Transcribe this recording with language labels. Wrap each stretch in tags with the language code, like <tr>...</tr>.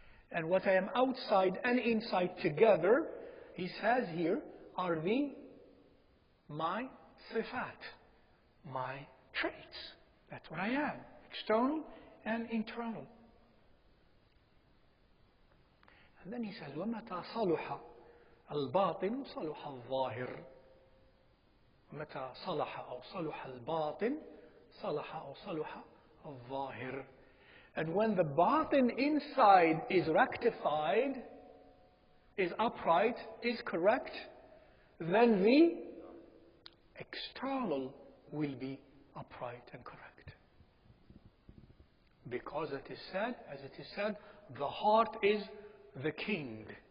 <en>And what I am outside and inside together, he says here, are my sifat, my traits. That's what I am, external and internal. And then he says,</en> <ar>وَمَتَى صَلُحَ الْبَاطِنُ صَلُحَ الظَّاهِرُ. متى صلح أو صلح الباطن صلح أو صلح الظاهر.</ar> <en>And when the batin inside is rectified, is upright, is correct, then the external will be upright and correct. Because it is said, as it is said, the heart is the king.</en>